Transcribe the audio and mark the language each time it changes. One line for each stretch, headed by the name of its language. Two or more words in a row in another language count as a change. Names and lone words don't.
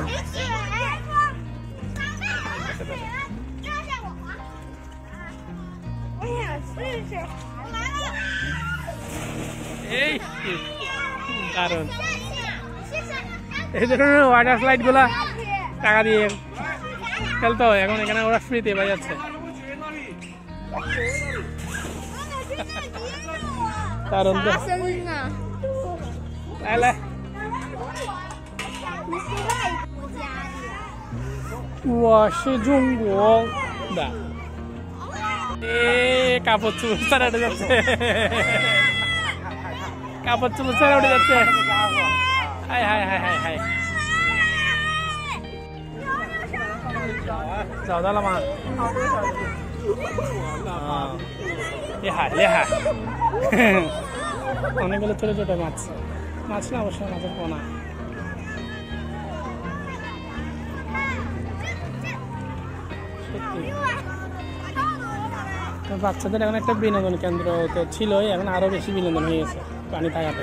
Bangla: এই কারণ এই ধরনের ওয়াটার স্লাইড গুলা টাকা দিয়ে খেলতে হয়, এখন এখানে ওরা ফ্রিতে পাই যাচ্ছে। কারণ তো
Chinese: 来，我是中国的。
Bangla: কাপড় চুল ছাড়া উঠে যাচ্ছে, কাপড় চুল ছাড়া উঠে যাচ্ছে। হাই হাই হাই হাই হাই,
Chinese: 找到了吗？厉害厉害，
Bangla: অনেকগুলো ছোট ছোট মাছ, মাছ না অবশ্যই মাছের পোনা। বাচ্চাদের এখন একটা বিনোদন কেন্দ্র ছিল, এখন আরো বেশি বিনোদন হয়ে গেছে পানি থাকাতে।